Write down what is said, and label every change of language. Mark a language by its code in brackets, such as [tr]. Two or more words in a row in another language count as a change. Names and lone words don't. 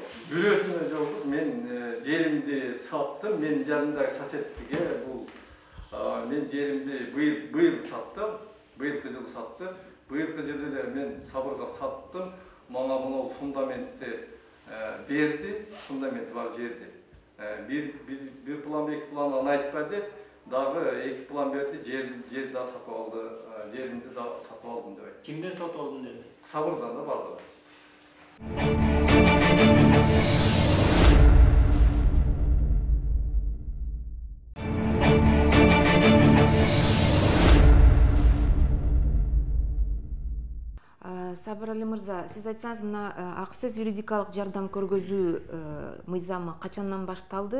[ky] Бирөөсүнө жолдук мен жеримди саттым, мен жанымдагы соседтиге бул мен жеримди быйыл саттым, быйылкы жылы саттым. Быйылкы жылы эле мен сабырга саттым, мага мына фундаментти берди, фундаменти бар жерди. Бир план, эки план аны айтпады. Дагы 2 план берди, жерди да сатып алды, жеримди да сатып алдым деп айтты. Кимден сатып алдың dedi? Сабырдан да барды. Сабыр Али мырза, сиз айтсаңыз, мына акысыз юридикалык жардам көргөзүү мыйзамы качандан башталды?